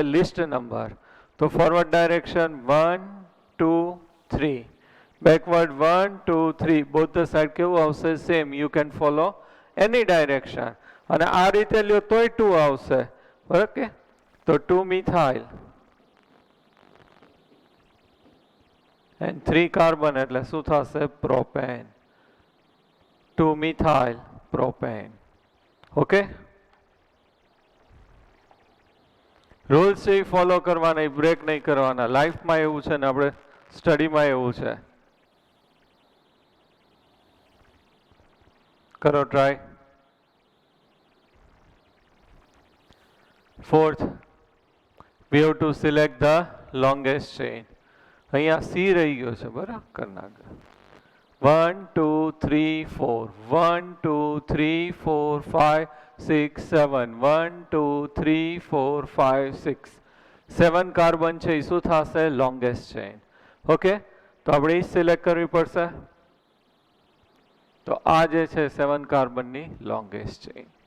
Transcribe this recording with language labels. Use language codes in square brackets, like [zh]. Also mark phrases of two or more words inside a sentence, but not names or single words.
[en] List number. તો forward direction 1 2 3. Backward 1 2 3. Both the side [gu] કેવું આવશે? [en] same. You can follow any direction. [gu] અને આ રીતે લ્યો તોય 2 આવશે. ઓકે? તો [en] 2 methyl and 3 carbon [gu] એટલે શું થશે [en] propane 2 methyl propane okay rules [gu] છે ફોલો કરવાના બ્રેક નહીં કરવાના લાઈફમાં એવું છે ને આપણે સ્ટડીમાં એવું છે કરો ટ્રાય [en] fourth we have to select the longest chain [gu] અહીંયા C રહી ગયો છે બરાબર કરી નાખ 1 2 3 4 1 2 3 4 5 6 7 1 2 3 4 5 6 7 કાર્બન છે એ શું થશે [en] longest chain okay [gu] તો આપણે એ સિલેક્ટ કરવી પડશે તો આ જે છે 7 કાર્બનની [en] longest chain